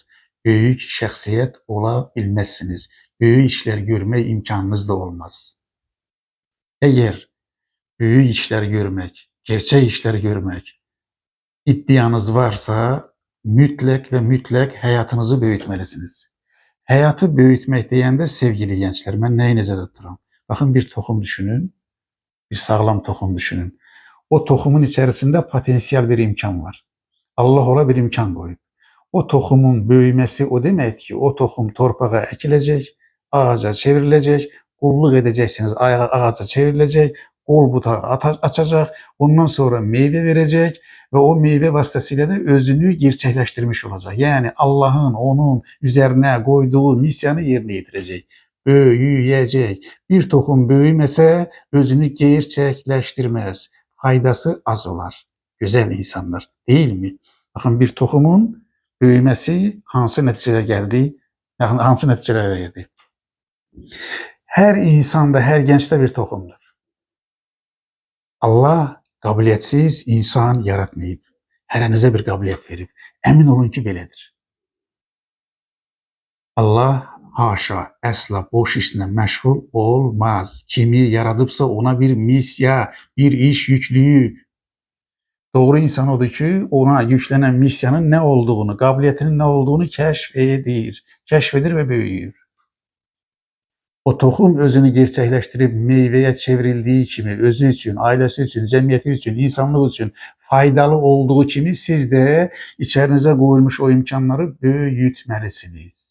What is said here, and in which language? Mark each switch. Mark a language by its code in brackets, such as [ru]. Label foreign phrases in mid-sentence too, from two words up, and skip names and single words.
[tr] Büyük şəxsiyyət ola bilmezsiniz. Büyük işler görme imkanınız da olmaz. Eğer büyük işler görmek, gerçek işler görmek iddianız varsa mütlak ve mütlak hayatınızı büyütmelisiniz. Hayatı büyütmek deyəndə sevgili gençler, [az] mən nəyi nəzərdə tuturam? [tr] Bakın bir toxum düşünün, bir sağlam toxum düşünün. O toxumun içerisinde potansiyel bir imkan var. Allah ola bir imkan koyup. O toxumun böyümesi o demek ki o toxum torpağa ekilecek, ağaca çevrilecek, qulluq edeceksiniz, ağaca çevrilecek, kol butağı açacak, ondan sonra meyve verecek ve o meyve vasıtasıyla da özünü gerçekleştirmiş olacak. Yani Allah'ın onun üzerine koyduğu misyonu yerine getirecek. Büyüyecek. Bir toxum büyümese özünü gerçekleştirmez. Faydası az olar. Güzel insanlar değil mi? Bakın bir tohumun büyümesi [az] hansı nəticələrə gəldi, hansı nəticələr verdi. [tr] Her insanda, her gençte bir tohumdur. [az] Allah qabiliyyətsiz insan yaratmayıb. Hərənizə bir qabiliyyət verib. Əmin olun ki, belədir. Allah haşa, əsla boş işlə məşğul olmaz. Kimi yaradıbsa ona bir misya, bir iş yüklüyüb. [tr] Doğru insan odur ki, ona yüklenen misyanın ne olduğunu, kabiliyetinin ne olduğunu keşfedir ve büyüyor. O tohum özünü gerçekleştirip meyveye çevrildiği kimi, özü için, ailesi için, cemiyeti için, insanlık için faydalı olduğu kimi siz de içerinize koyulmuş o imkanları büyütmelisiniz.